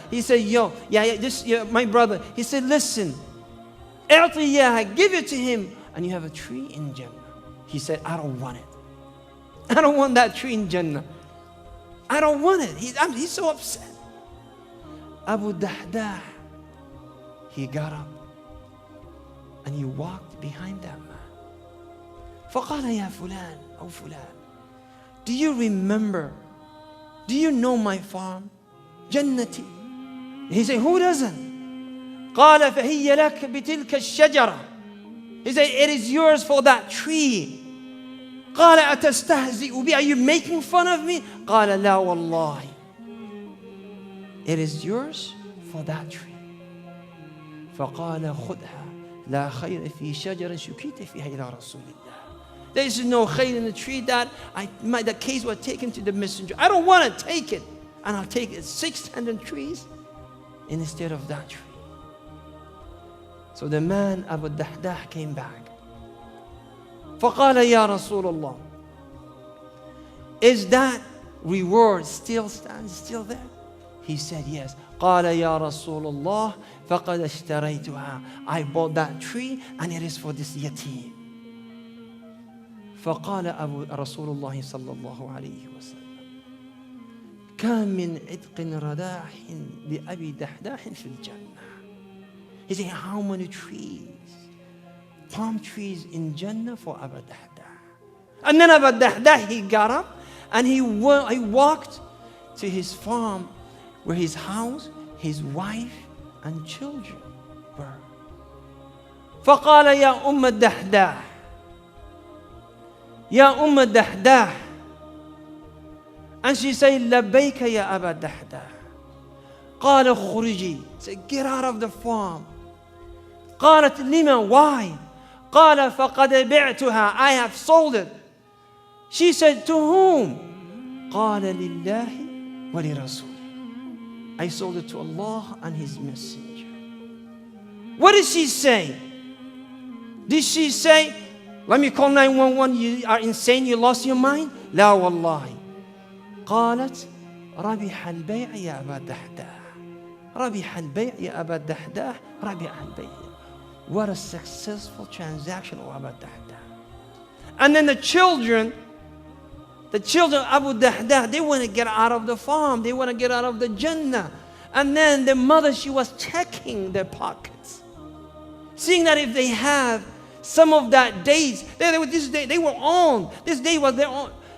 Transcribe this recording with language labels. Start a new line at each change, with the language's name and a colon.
English: He said, my brother. He said, listen, اعطي give it to him, and you have a tree in Jannah. He said, I don't want it. I don't want that tree in Jannah. I don't want it. He's so upset. Abu Dahdah, he got up and he walked behind that man.
Arabic: فقال يا فلان أو فلان,
English: do you remember? Do you know my farm? جنتي. He said, who doesn't?
Arabic: قال فهي لك بتلك الشجرة.
English: He said, it is yours for that tree.
Arabic: قال أتستهزئ بي?
English: Are you making fun of me?
Arabic: قال لا والله.
English: It is yours for that tree.
Arabic: فقال خذها لا خير في شجرة شكيت فيها إلى رسول الله.
English: There is no khayr in the tree that the case was taken to the messenger. I don't want to take it. And I'll take it 600 trees instead of that tree. So the man Abu Dahdah came back.
Arabic: فقال يا رسول الله,
English: is that reward still there? He said yes.
Arabic: قال يا رسول الله فقد اشتريتها.
English: I bought that tree and it is for this yatim.
Arabic: فقال رسول الله صلى الله عليه وسلم, كم من عتق رداح لأبي دحداح في الجنة.
English: He said, how many trees, palm trees in Jannah for Abu Dahdah. And then Abu Dahdah, he got up and he walked to his farm where his house, his wife and children were.
Arabic: فقال يا أم الدحداح, يا أم الدحداح.
English: And she said,
Arabic: لبيك يا أبا الدحداح. قال اخرجي.
English: Said, get out of the farm.
Arabic: قالت لما?
English: Why?
Arabic: قال فقد بعتها.
English: I have sold it. She said, to whom?
Arabic: قال لله ولرسوله.
English: I sold it to Allah and His Messenger. What did she say? Did she say, let me call 911, you are insane, you lost your mind?
Arabic: لا والله. قالت ربح البيع يا أبا الدحداح. ربح البيع يا أبا الدحداح. ربح البيع.
English: What a successful transaction of Abu Dahdah. And then the children of Abu Dahdah, they want to get out of the farm. They want to get out of the Jannah. And then the mother, she was checking their pockets, seeing that if they have some of that dates, they were on. This day was their own.